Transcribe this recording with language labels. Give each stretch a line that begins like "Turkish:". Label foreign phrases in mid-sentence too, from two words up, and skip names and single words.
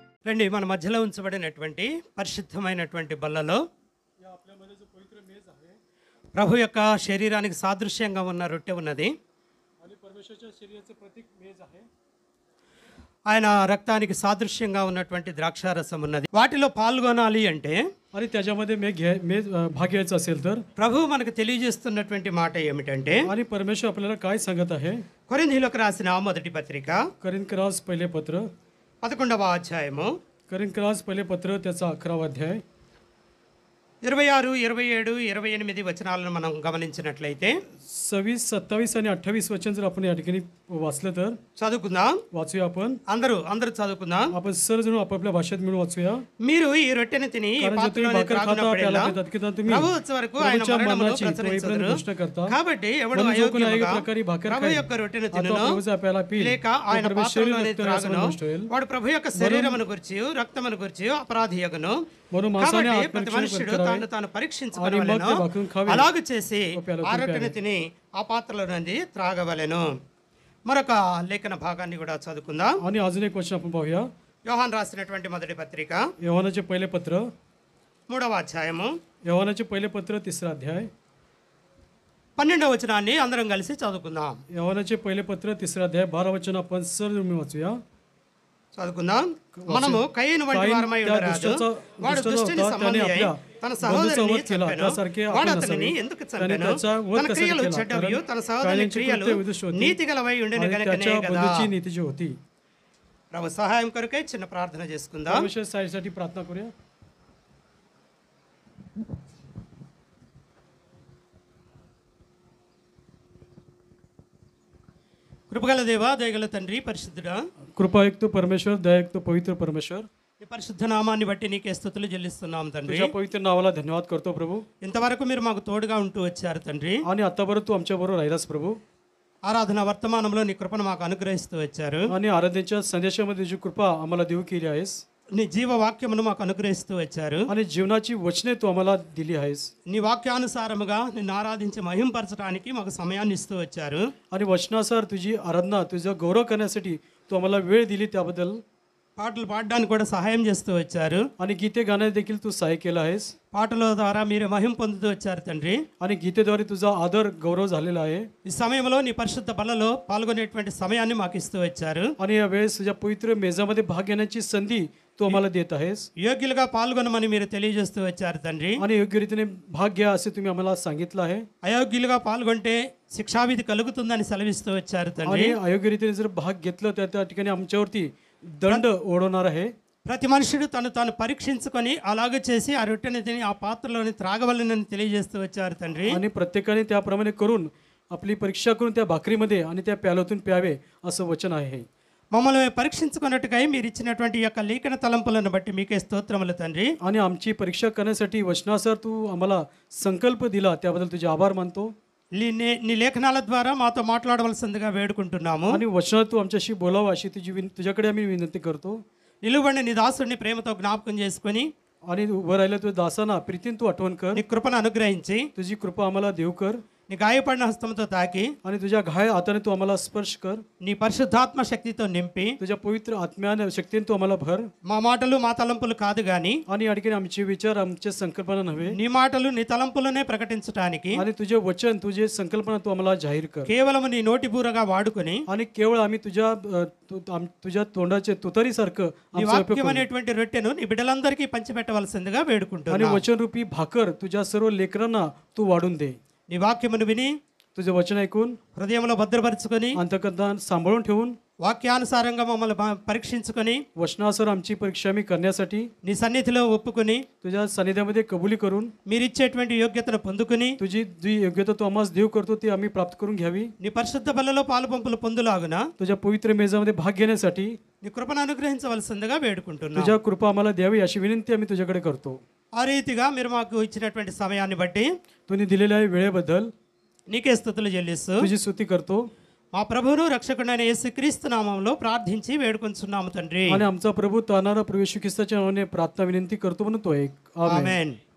Telugu: రండి మన మధ్యలో ఉంచబడినటువంటి పరిశుద్ధమైనటువంటి బల్లలో
Marathi: या आपल्यामध्ये जो पवित्र मेज आहे
Telugu: ప్రభు యొక్క శరీరానికి సాదృశ్యంగా ఉన్న రొట్టె ఉన్నది.
Marathi: आणि परमेश्वराच्या शरीराचे प्रतीक मेज आहे.
Telugu: ఆయన రక్తానికి సాదృశ్యంగా ఉన్నటువంటి ద్రాక్షారసం ఉన్నది. వాటిలో పాల్గొనాలి అంటే
Marathi: आणि त्याच्यामध्ये भाग घ्यायचा असेल तर
Telugu: ప్రభు మనకు తెలియజేస్తున్నటువంటి మాట ఏమిటంటే
Marathi: आणि परमेश्वर आपल्याला काय सांगत आहे.
Telugu: కొరింథీయులకు రాసిన మొదటి పత్రిక
Marathi: करिंथरास पहिले पत्र
Telugu: 11వ అధ్యాయము
Marathi: करिंथरास पहिले पत्र त्याचा 11वा अध्याय
Telugu: 26, 27, 28 వచనాలను మనం గమనించినట్లయితే
Marathi: 26, 27 आणि 28 वचन जर आपण या ठिकाणी वाचलं तर
Telugu: చదువుకుందాం.
Marathi: वाचूया
Telugu: అందరూ చదువుకుందాం.
Marathi: आपण सर्वजण आपापल्या भाषेत मिळून वाचूया.
Telugu: మీరు ఈ రొట్టెని తిని ఈ
Marathi: कारण जर तुम्ही
Telugu: పాత్రలోని
Marathi: भाकर खाता
Telugu: త్రాగునప్పుడెల్లా
Marathi: प्याला पितात की तुम्ही
Telugu: ప్రభు వచ్చే వరకు ఆయన
Marathi: प्रभूच्या
Telugu: మరణమును
Marathi: मरणाची
Telugu: ప్రచురించుదురు.
Marathi: घोषणा करता.
Telugu: కాబట్టి ఎవడు
Marathi: म्हणून जो कोणी
Telugu: అయోగ్యముగా
Marathi: प्रकारे भाकर
Telugu: ప్రభు
Marathi: खाईल,
Telugu: యొక్క రొట్టెను
Marathi: अथवा
Telugu: తినును
Marathi: प्रभूचा प्याला पिईल,
Telugu: లేక
Marathi: तो
Telugu: ఆయన
Marathi: परमेश्वर
Telugu: పాత్రలోని
Marathi: रक्त
Telugu: త్రాగును
Marathi: रसामध्ये नष्ट होईल.
Telugu: వాడు ప్రభు యొక్క శరీరమును గురించి రక్తమును గురించి అపరాధియగును.
Marathi: म्हणून माणसाने
Telugu: కాబట్టి ప్రతి
Marathi: आत्मरक्षण
Telugu: మనుష్యుడు
Marathi: करावे
Telugu: తాను
Marathi: आणि मग
Telugu: పరీక్షించుకోవలెను.
Marathi: ते भाकरून खावे.
Telugu: అలాగ చేసి
Marathi: व प्याला
Telugu: ఆ
Marathi: पिऊन
Telugu: రొట్టెను
Marathi: प्यावे.
Telugu: తిని ఆ పాత్రలో నుండి త్రాగవలెను. మరొక లేఖన భాగాన్ని కూడా చదువుకుందాం.
Marathi: आणि अजून एक वचन आपण पाहूया.
Telugu: యోహాన్ రాసినటువంటి మొదటి పత్రిక
Marathi: योहानाचे पहिले पत्र
Telugu: 3వ అధ్యాయము
Marathi: 3रा अध्याय
Telugu: 12వ వచనాన్ని అందరం కలిసి చదువుకుందాం.
Marathi: योहानाचे पहिले पत्र 3रा अध्याय 12 वचन आपण सर्व मिळून वाचूया.
Telugu: చదువుకుందాం. మనము కయీను వంటి వారమై ఉండరాదు. వాడు దుష్టుని సంబంధి అయి తన సహోదరుని చంపెను. వాడు అతనిని ఎందుకు చంపెను? తన క్రియలు చెడ్డవి, తన సహోదరుని క్రియలు నీతిగలవై ఉండెను గనుకనే కదా.
Marathi: नीतीची होती.
Telugu: ప్రభు సహాయం కొరకై చిన్న ప్రార్థన చేసుకుందాం.
Marathi: परमेश्वर साईसाठी प्रार्थना करूया.
Telugu: కృపగల దేవా, దయగల తండ్రి, పరిశుద్ధుడా,
Marathi: कृपायुक्त परमेश्वर, दयायुक्त पवित्र परमेश्वर,
Telugu: ఈ పరిశుద్ధ నామాన్ని బట్టి నీకే స్తుతులు చెల్లిస్తున్నాం తండ్రి.
Marathi: तुझ्या पवित्र नावाला धन्यवाद करतो प्रभू.
Telugu: ఇంతవరకు మీరు మాకు తోడుగా ఉంటూ వచ్చారు తండ్రి.
Marathi: आणि आतापर्यंत तू आमच्याबरोबर राहिलास प्रभू.
Telugu: ఆరాధన వర్తమానంలో నీ కృపను మాకు అనుగ్రహిస్తూ వచ్చారు.
Marathi: आणि आराधनेच्या संदेशामध्ये तुझी कृपा आम्हाला देऊ केली आहेस.
Telugu: నీ జీవవాక్యమును మాకు అనుగ్రహిస్తూ వచ్చారు.
Marathi: आणि जीवनाची वचने तू आम्हाला दिली आहेस.
Telugu: నీ వాక్యానుసారముగా నిన్ను ఆరాధించి మహింపరచడానికి మాకు సమయాన్ని ఇస్తూ వచ్చారు.
Marathi: आणि वचनानुसार तुझी आराधना, तुझा गौरव करण्यासाठी तू आम्हाला वेळ दिली त्याबद्दल.
Telugu: పాటలు పాడడానికి కూడా సహాయం చేస్తూ వచ్చారు.
Marathi: आणि गीते गाण्यास देखील तू सहाय्य केलं आहेस.
Telugu: పాటల ద్వారా మీరు మహిం పొందుతూ వచ్చారు తండ్రి.
Marathi: आणि गीतेद्वारे तुझा आदर गौरव झालेला आहे.
Telugu: ఈ సమయంలో నీ పరిశుద్ధ బలలో పాల్గొనేటువంటి సమయాన్ని మాకు ఇస్తూ వచ్చారు.
Marathi: आणि या वेळेस तुझ्या पवित्र मेजामध्ये भाग घेण्याची संधी तू आम्हाला देत आहेस.
Telugu: యోగ్యులుగా పాల్గొనమని మీరు తెలియజేస్తూ వచ్చారు తండ్రి.
Marathi: आणि योग्य रीतीने भाग घ्या असे तुम्ही आम्हाला सांगितलं आहे.
Telugu: అయోగ్యులుగా పాల్గొంటే శిక్షావిధి కలుగుతుందని సెలవిస్తూ వచ్చారు తండ్రి.
Marathi: आणि अयोग्य रीतीने जर भाग घेतलं तर त्या ठिकाणी आमच्यावरती दंड ओढवणार आहे.
Telugu: ప్రతి మనుషుడు తాను పరీక్షించుకొని అలాగే చేసి ఆ రొట్టెని తిని ఆ పాత్రలోని త్రాగవలనని తెలియజేస్తూ వచ్చారు తండ్రి.
Marathi: आणि प्रत्येकाने त्याप्रमाणे करून आपली परीक्षा करून त्या भाकरीमध्ये आणि त्या प्यालोतून प्यावे असं वचन आहे.
Telugu: మమ్మల్ని పరీక్షించుకున్నట్టుగా మీరు ఇచ్చినటువంటి యొక్క లేఖన తలంపులను బట్టి మీకే స్తోత్రములు తండ్రి.
Marathi: आणि आमची परीक्षा करण्यासाठी वचनासर तू आम्हाला संकल्प दिला त्याबद्दल तुझे आभार मानतो.
Telugu: నీ లేఖనాల ద్వారా మాతో మాట్లాడవలసిందిగా వేడుకుంటున్నాము.
Marathi: आणि वचनात तू आमच्याशी बोलावं अशी तुझ्याकडे आम्ही विनंती करतो.
Telugu: నిలువబడిన నీ దాసుడిని ప్రేమతో జ్ఞాపకం చేసుకొని
Marathi: आणि उभं राहिलं तुझ्या दासांना प्रीतीन तू आठवण कर.
Telugu: నీ కృపను అనుగ్రహించి
Marathi: तुझी कृपा आम्हाला देव कर.
Telugu: నీ గాయపడిన హస్తంతో తాకి
Marathi: आणि तुझ्या घाय हाताने तू आम्हाला स्पर्श कर.
Telugu: నీ పరిశుద్ధాత్మ శక్తితో నింపి
Marathi: तुझ्या पवित्र आत्म्याने शक्तीने तू आम्हाला भर.
Telugu: మా మాటలు మా తలంపులు కాదు గాని
Marathi: आणि या ठिकाणी आमचे विचार आमच्या संकल्पना नव्हे,
Telugu: నీ మాటలు నీ తలంపులనే ప్రకటించడానికి
Marathi: आणि तुझे वचन तुझे संकल्पना तू आम्हाला जाहीर कर.
Telugu: కేవలం నీ నోటి బూరగా వాడుకొని
Marathi: आणि केवळ आम्ही तुझ्या तोंडाचे तुतारीसारखं
Telugu: నీ
Marathi: आमचा उपयोग
Telugu: వాక్యం
Marathi: करू.
Telugu: అనేటువంటి రొట్టెను నీ బిడ్డలందరికీ పంచిపెట్టవలసిందిగా
Marathi: आणि
Telugu: వేడుకుంటున్నాను.
Marathi: वचनरूपी भाकर तुझ्या सर्व लेकरांना तू वाढून दे.
Telugu: నీ వాక్యమును విని
Marathi: तुझे वचन ऐकून
Telugu: హృదయంలో భద్రపరుచుకొని
Marathi: अंतकरणात सांभाळून ठेवून
Telugu: వాక్యానుసారంగా మమ్మల్ని పరీక్షించుకొని
Marathi: वचनासर आमची परीक्षा आम्ही करण्यासाठी
Telugu: నీ సన్నిధిలో ఒప్పుకొని
Marathi: तुझ्या सानिध्यामध्ये कबुली करून
Telugu: మీరిచ్చేటువంటి యోగ్యతను పొందుకుని
Marathi: तुझी जी योग्यता तू आम्हाला देव करतो ती आम्ही प्राप्त करून घ्यावी.
Telugu: నీ పరిశుద్ధ బలలో పాలు పంపులు పొందులాగున
Marathi: तुझ्या पवित्र मेजामध्ये भाग घेण्यासाठी
Telugu: నీ కృపను అనుగ్రహించవలసిందిగా వేడుకుంటున్నాను.
Marathi: तुझ्या कृपा आम्हाला द्यावी अशी विनंती आम्ही तुझ्याकडे करतो.
Telugu: ఆ రీతిగా మీరు మాకు ఇచ్చినటువంటి సమయాన్ని బట్టి
Marathi: तुम्ही दिलेल्या वेळेबद्दल
Telugu: నీకే స్తుతులు చెల్లిస్తూ
Marathi: तुझी स्तुती करतो.
Telugu: మా ప్రభువును రక్షకుడైన యేసుక్రీస్తు నామములో ప్రార్థించి వేడుకొంచున్నాము తండ్రి.
Marathi: आणि आमचा प्रभू तानारा प्रभू येशू ख्रिस्ताच्या नावाने प्रार्थना विनंती करतो म्हणून तो एक आमेन.
Telugu: ఆమేన్.